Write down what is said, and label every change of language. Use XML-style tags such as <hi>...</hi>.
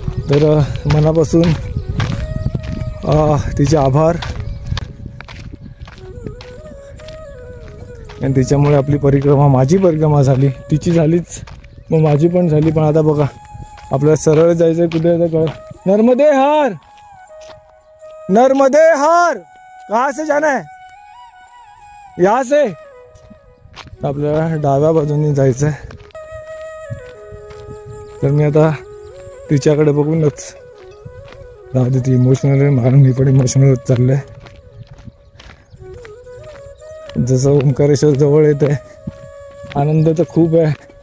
<mr>तर मनापासून तिचे आभार. आणि तिच्यामुळे आपली परिक्रमा माझी परिक्रमा झाली. तिची झालीच मग माझी पण झाली. पण आता बघा आपल्याला सरळ जायचं कुठे जायचं नर्मदे हर.</mr> <hi>नर्मदे हर कहाँ से जाना है? यहाँ से.</hi> <mr>आपल्याला डाव्या बाजूने जायचं आहे. तर मी आता तिच्याकडे बघूनच राहू दे. ती इमोशनल आहे म्हणून मी पण इमोशनल होत चाललंय. जसं ओंकारेश्वर जवळ येत आहे आनंद तर खूप आहे.</mr>